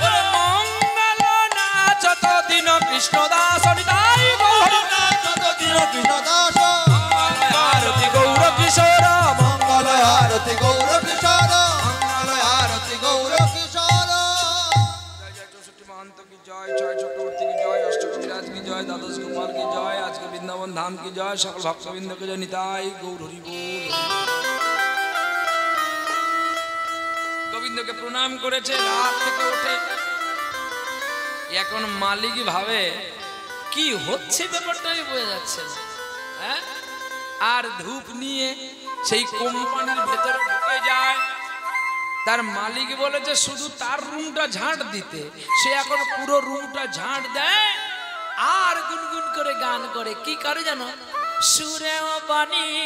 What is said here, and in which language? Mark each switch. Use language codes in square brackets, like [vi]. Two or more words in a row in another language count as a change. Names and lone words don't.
[bn] মঙ্গল নাচত দিন কৃষ্ণ দাস নিতাই গৌর নাচত দিন কৃষ্ণ দাস আরতি গৌর কিশোর মঙ্গল আরতি গৌর কিশোর মঙ্গল আরতি গৌর কিশোর জয় চৌষট্টি [hi] महंत की जय जय चक्रवर्ती की जय अष्टकविराज की जय द्वादश गोपाल की जय आज के वृंदावन धाम की जय सकल भक्तबिंद के जय निताई गौर हरि बोल [bn] গোবিন্দকে প্রণাম করেছে রাত থেকে উঠে এখন মালিকই ভাবে কি হচ্ছে ব্যাপারটাই বোঝা যাচ্ছে না, হ্যাঁ আর ধূপ নিয়ে সেই কোম্পানির ভেতরে ঢুকে যায় তার মালিক বলেছে শুধু তার রুমটা ঝাঁট দিতে সে এখন পুরো রুমটা ঝাঁট দেয় আর গুনগুন করে গান করে কি করে জানো সুরে ও বাণী